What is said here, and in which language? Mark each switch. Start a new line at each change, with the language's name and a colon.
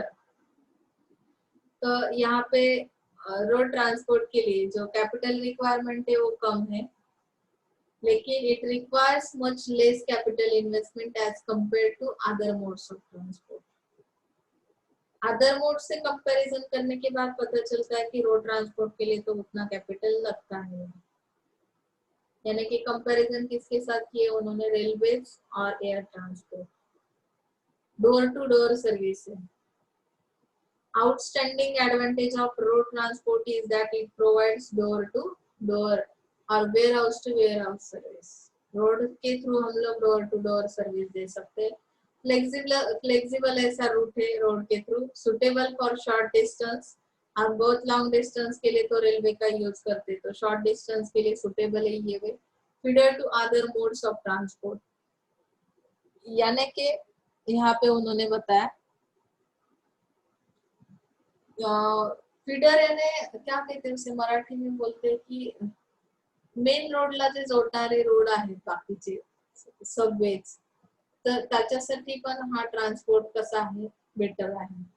Hindi: तो यहाँ पे रोड ट्रांसपोर्ट के लिए जो कैपिटल रिक्वायरमेंट है वो कम है, लेकिन
English: It requires much less capital investment as compare to other modes of transport.
Hindi: Other mode से कंपैरिजन करने के बाद पता चलता है कि रोड ट्रांसपोर्ट के लिए तो उतना कैपिटल लगता है। यानी कि कंपैरिजन किसके साथ किए उन्होंने? रेलवेज और air transport. Door to door service है।
English: Outstanding advantage of road transport is that it provides door to door
Hindi: और
English: warehouse to warehouse service।
Hindi: Road के थ्रू हम लोग डोर टू डोर सर्विस दे सकते हैं। फ्लेक्सिबल ऐसा रूट है रोड के through.
English: Suitable for short distance.
Hindi: हम बहुत लॉन्ग डिस्टेंस के लिए तो रेलवे का यूज करते हैं, तो शॉर्ट डिस्टेंस के लिए सुटेबल है ये वे।
English: Feeder to other modes of transport.
Hindi: यानी कि यहाँ पे उन्होंने बताया फीडर याने क्या कहते हैं उसे मराठी में बोलते हैं की
Marathi: मेन रोडला जे जोडणारे रोड आहेत बाकीचे सबवेज, तर त्याच्यासाठी पण हा ट्रान्सपोर्ट कसा आहे, बेटर आहे।